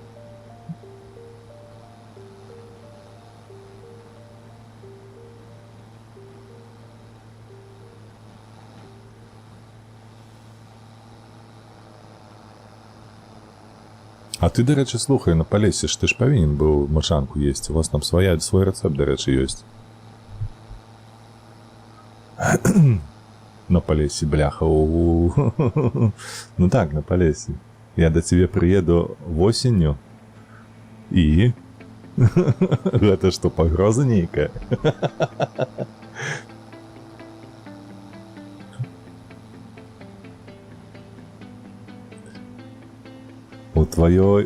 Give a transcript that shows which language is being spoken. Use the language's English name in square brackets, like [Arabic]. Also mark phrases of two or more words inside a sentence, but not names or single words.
[Belarusian] А ты, дарэчы, слухай, на Палесе ж ты ж павінен быў мачанку есці, у вас там свой рэцэпт, дарэчы, ёсць. На Палесе, бляха, ну так, на Палесе. [Ukrainian] Я до тебе [Russian] приеду осенью, и... Это что, [Belarusian] погроза нейкая? У твоёй...